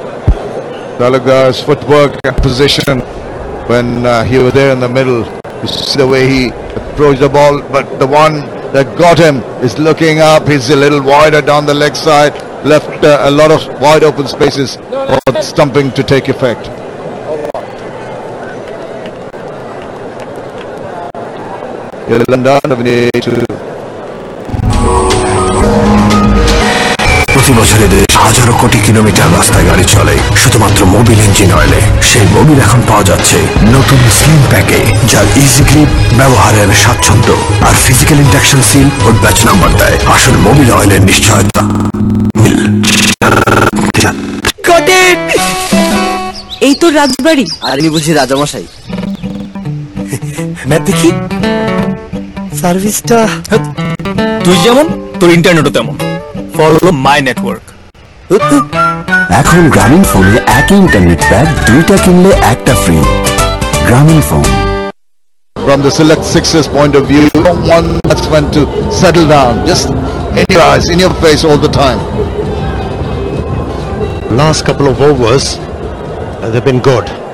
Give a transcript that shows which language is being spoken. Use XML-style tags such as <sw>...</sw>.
<en>Dalagar's footwork and position when he was there in the middle. You see the way he approached the ball, but the one that got him is looking up. He's a little wider down the leg side, left a lot of wide open spaces for stumping to take effect.</en> <bn>প্রতি বছরে দেশ হাজারো কোটি kilometre রাস্তায় গাড়ি চলে শুধুমাত্র Mobil engine অয়েলে। সেই মোবিল এখন পাওয়া যাচ্ছে নতুন স্লিম প্যাকে, যার ইজি গ্রিপ, ব্যবহারের স্বাচ্ছন্দ্য আর ফিজিক্যাল ইন্ডাকশন সিল ও ব্যাচ নাম্বার দেয় আসল মোবিল অয়েলের নিশ্চয়তা। এই তো রাজবাড়ি, আর ইনি বুঝি রাজামশাই। ম্যাপ দেখি, সার্ভিসটা তুই যেমন তোর ইন্টারনেটও তেমন।</bn> <en>Follow my network.</en> <bn>এখন গ্রামীণ ফোনে একই ইন্টারনেট প্যাক, দুইটা কিনলে একটা ফ্রি। গ্রামীণ phone.</bn> <en>From the Sylet Sixers point of view, you don't want batsman to settle down, just in your eyes, in your face all the time. Last couple of overs, they've been good.</en>